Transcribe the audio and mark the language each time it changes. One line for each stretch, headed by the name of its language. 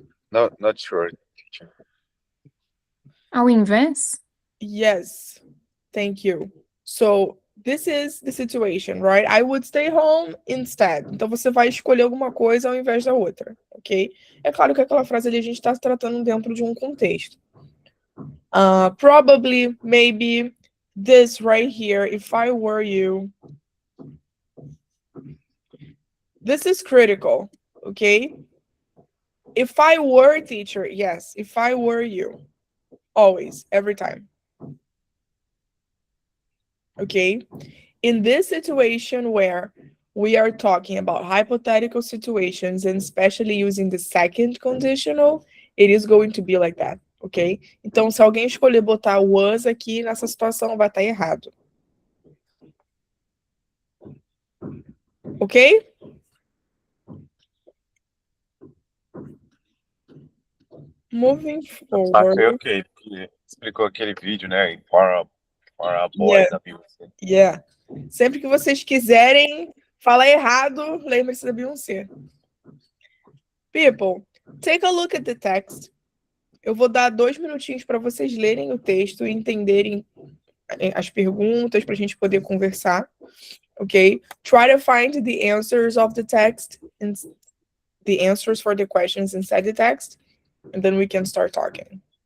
English: Not sure, teacher.
Portuguese: Ao invés?
English: Yes, thank you. So this is the situation, right? I would stay home instead.
Portuguese: Então você vai escolher alguma coisa ao invés da outra, ok? É claro que aquela frase ali a gente está se tratando dentro de um contexto.
English: Probably, maybe, this right here, if I were you. This is critical, okay? If I were teacher, yes, if I were you. Always, every time. Okay? In this situation where we are talking about hypothetical situations and especially using the second conditional, it is going to be like that, ok?
Portuguese: Então, se alguém escolher botar was aqui nessa situação, vai estar errado.
English: Ok? Moving forward.
Portuguese: Ok, porque explicou aquele vídeo, né?
English: For a boy da Beyoncé. Yeah.
Portuguese: Sempre que vocês quiserem falar errado, lembre-se da Beyoncé.
English: People, take a look at the text.
Portuguese: Eu vou dar 2 minutinhos para vocês lerem o texto e entenderem as perguntas para a gente poder conversar, ok?
English: Try to find the answers of the text and the answers for the questions inside the text, and then we can start talking.